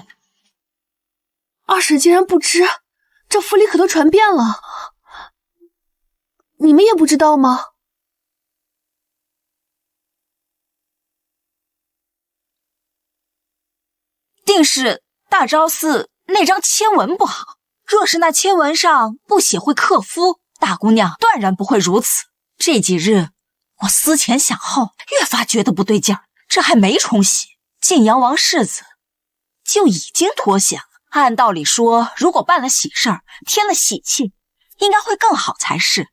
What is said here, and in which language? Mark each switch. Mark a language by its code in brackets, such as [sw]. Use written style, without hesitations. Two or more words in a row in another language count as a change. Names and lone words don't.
[zh] 二嬸竟然不知，這府裡可都傳遍了。你們也不知道嗎？定是大昭寺那張籤文不好。若是那籤文上不寫會克夫，大姑娘斷然不會如此。這幾日我思前想後，越發覺得不對勁兒。這還沒沖喜，晉陽王世子就已經脫險了。按道理說，如果辦了喜事兒，添了喜氣，應該會更好才是。